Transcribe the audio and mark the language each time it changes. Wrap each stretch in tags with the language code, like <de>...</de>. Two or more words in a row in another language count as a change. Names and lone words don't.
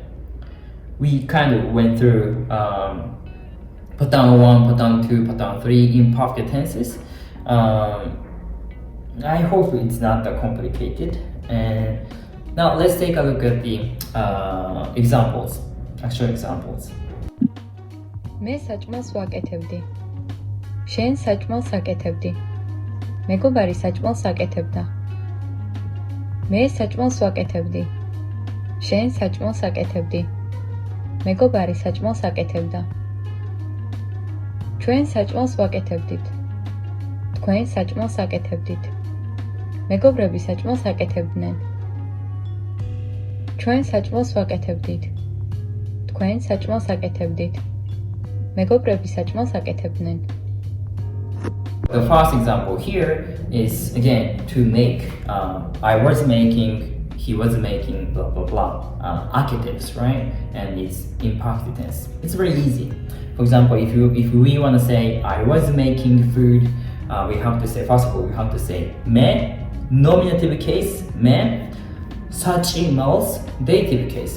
<en>We kind of went through pattern 1, pattern 2, pattern 3 imperfect tenses. I hope it's not that complicated. And now let's take a look at the examples, actual examples.</en> <ka>მე საჭმელს ვაკეთებდი. შენ საჭმელს აკეთებდი. მეგობარი საჭმელს აკეთებდა. მე საჭმელს ვაკეთებდი. შენ საჭმელს აკეთებდი. მეგობარი საჭმელს აკეთებდა. ჩვენ საჭმელს ვაკეთებდით. თქვენ საჭმელს აკეთებდით. მეგობრები საჭმელს აკეთებდნენ. ჩვენ საჭმელს ვაკეთებდით. თქვენ საჭმელს აკეთებდით. მეგობრები საჭმელს აკეთებდნენ.</ka> <en>The first example here is again to make. I was making, he was making, blah blah blah. Architects, right? And it's imperfect tense. It's very easy. For example, if we want to say I was making food, we have to say, first of all, we have to say me, nominative case me, sachimel's dative case.</en>